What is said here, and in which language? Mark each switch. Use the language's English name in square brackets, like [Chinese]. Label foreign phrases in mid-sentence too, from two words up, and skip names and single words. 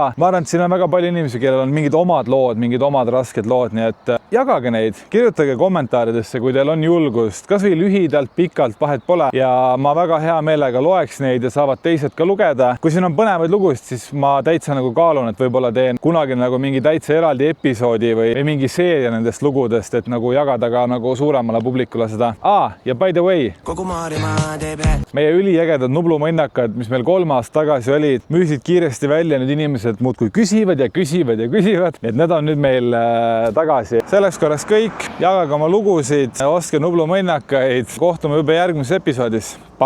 [Estonian] Ma arvan, et siin on väga palju inimesi, kellel on mingid omad lood, mingid omad rasked lood, nii et jagage neid, kirjutage kommentaaridesse, kui teil on julgust, kas või lühidalt, pikalt, vahet pole ja ma väga hea meelega loeks neid ja saavad teised ka lugeda. Kui siin on põnevaid lugusid, siis ma täitsa nagu kaalun, et võib-olla teen kunagi nagu mingi täitsa eraldi episoodi või mingi seeria nendest lugudest, et nagu jagada ka nagu suuremale publikule seda. [English] Ja by the way, [Estonian] meie üliägedad Nublu mõnnakad, mis meil 3 aastat tagasi olid, müüsid kiiresti välja, nüüd inimesed muudkui küsivad ja küsivad ja küsivad, et need on nüüd meil tagasi. Selleks korraks kõik, jagage oma lugusid, ostke Nublu mõnnakaid, kohtume juba järgmises episoodis.